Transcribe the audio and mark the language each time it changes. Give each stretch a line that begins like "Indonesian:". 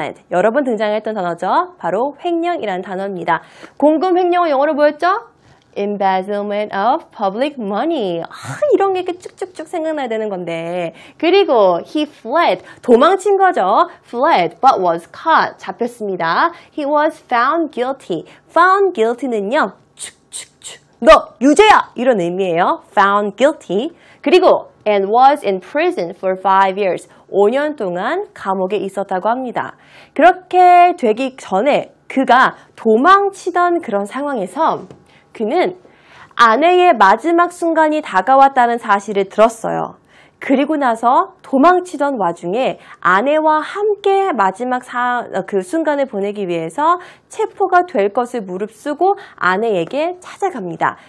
Korean: 여러 번 등장했던 단어죠. 바로 횡령이라는 단어입니다. 공금 횡령은 영어로 뭐였죠?
English: embezzlement of public money.
Korean: 이런 게 이렇게 쭉쭉쭉 생각나야 되는 건데. 그리고
English: he fled.
Korean: 도망친 거죠.
English: fled but was caught.
Korean: 잡혔습니다.
English: He was found guilty.
Korean: found guilty는요. 너 유죄야! 이런 의미예요. found guilty. 그리고
English: and was in prison for 5 years.
Korean: 5년 동안 감옥에 있었다고 합니다. 그렇게 되기 전에 그가 도망치던 그런 상황에서 그는 아내의 마지막 순간이 다가왔다는 사실을 들었어요. 그리고 나서 도망치던 와중에 아내와 함께 마지막 그 순간을 보내기 위해서 체포가 될 것을 무릅쓰고 아내에게 찾아갑니다.